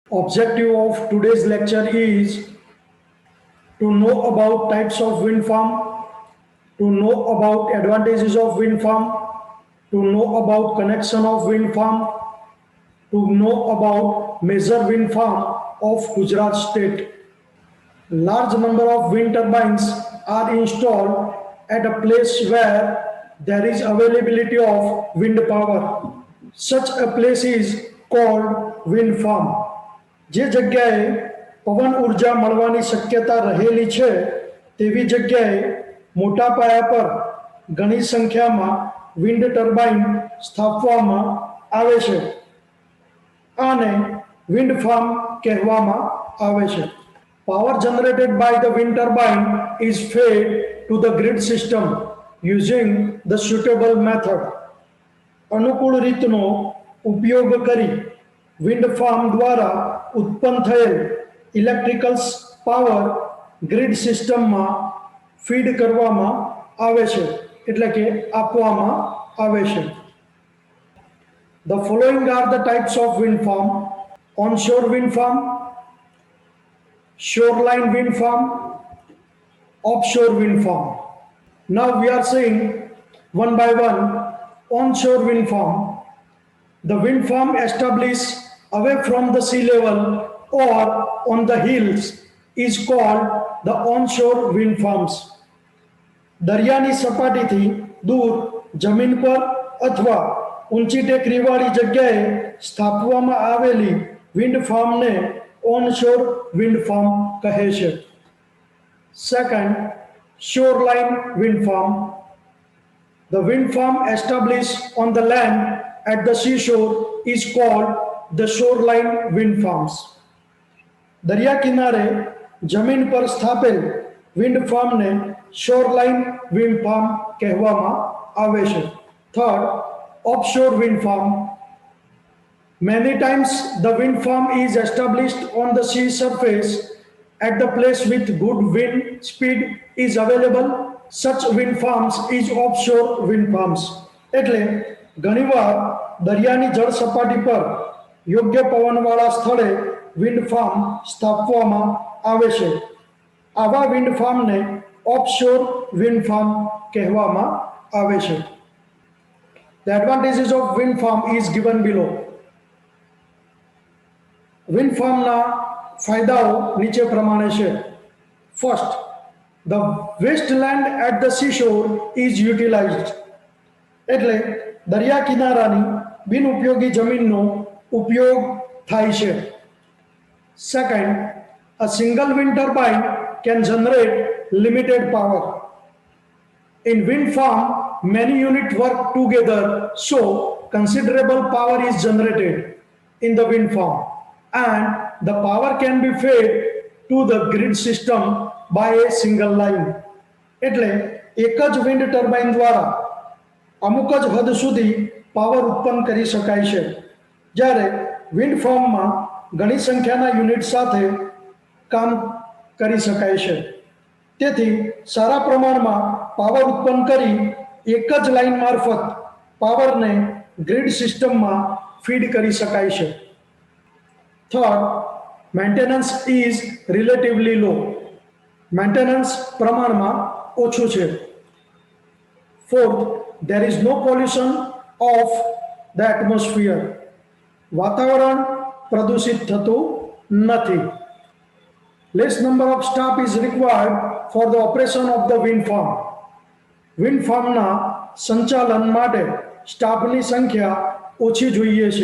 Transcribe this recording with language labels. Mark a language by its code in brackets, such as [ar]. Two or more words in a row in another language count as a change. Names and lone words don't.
[en] Objective of today's lecture is to know about types of wind farm, to know about advantages of wind farm, to know about connection of wind farm, to know about major wind farm of Gujarat state. Large number of wind turbines are installed at a place where there is availability of wind power. Such a place is called wind farm. [gu] જે જગ્યાએ પવન ઉર્જા મળવાની શક્યતા રહેલી છે તેવી જગ્યાએ મોટા પાયા પર ઘણી સંખ્યામાં [en] wind turbine [gu] સ્થાપવામાં આવે છે આને [en] wind farm [gu] કહેવામાં આવે છે. [en] Power generated by the wind turbine is fed to the grid system using the suitable method. [gu] અનુકૂળ રીતનો ઉપયોગ કરી [en] wind farm [gu] દ્વારા ઉત્પન્ન થયેલ [en] electrical power grid [gu] સિસ્ટમમાં ફીડ કરવામાં આવે છે એટલે કે આપવામાં આવે છે. [en] The following are the types of wind farm: onshore wind farm, shoreline wind farm, offshore wind farm. Now we are seeing one by one onshore wind farm. The wind farm established away from the sea level or on the hills is called the onshore wind farms. [gu] દરિયાની સપાટીથી દૂર જમીન પર અથવા ઊંચી ટેકરીવાળી જગ્યાએ સ્થાપવામાં આવેલી વિન્ડ ફાર્મને [en] onshore wind farm [gu] કહે છે. [en] Second, shoreline wind farm. The wind farm established on the land at the seashore is called the shoreline wind farms. [gu] દરિયા કિનારે જમીન પર સ્થાપેલ વિન્ડ ફાર્મને [en] shoreline wind farm [gu] કહેવામાં આવે છે. [en] Third, offshore wind farm. Many times the wind farm is established on the sea surface at the place with good wind speed is available. Such wind farms is offshore wind farms. [gu] એટલે ઘણીવાર દરિયાની જળ સપાટી પર યોગ્ય પવનવાળા સ્થળે [en] wind farm [gu] સ્થાપવામાં આવે છે. આવા વિન્ડ ફાર્મને [en] offshore wind farm [gu] કહેવામાં આવે છે. [en] The advantages of wind farm is given below. [gu] વિન્ડ ફાર્મના ફાયદાઓ નીચે પ્રમાણે છે. [en] ફર્સ્ટ, the wasteland at the seashore is utilized. [gu] એટલે દરિયા કિનારાની બિનઉપયોગી જમીનનો ઉપયોગ થાય છે. [en] Second, a single wind turbine can generate limited power. In wind farm, many units work together, so considerable power is generated in the wind farm, and the power can be fed to the grid system by a single line. [gu] એટલે એક જ [en] wind turbine [gu] દ્વારા અમુક જ હદ સુધી પાવર ઉત્પન્ન કરી શકાય છે, જ્યારે વિન્ડ ફાર્મમાં ઘણી સંખ્યાના યુનિટ સાથે કામ કરી શકાય છે. તેથી સારા પ્રમાણમાં પાવર ઉત્પન્ન કરી એક જ લાઇન મારફત પાવરને ગ્રીડ સિસ્ટમમાં ફીડ કરી શકાય છે. [en] Third, maintenance is relatively low. [gu] મેન્ટેનન્સ પ્રમાણમાં ઓછું છે. [en] ફોર્થ, there is no pollution of the atmosphere. [gu] વાતાવરણ પ્રદૂષિત થતું નથી. [en] Less number of staff is required for the operation of the wind farm. [gu] Wind farmના સંચાલન માટે સ્ટાફની સંખ્યા ઓછી જોઈએ છે.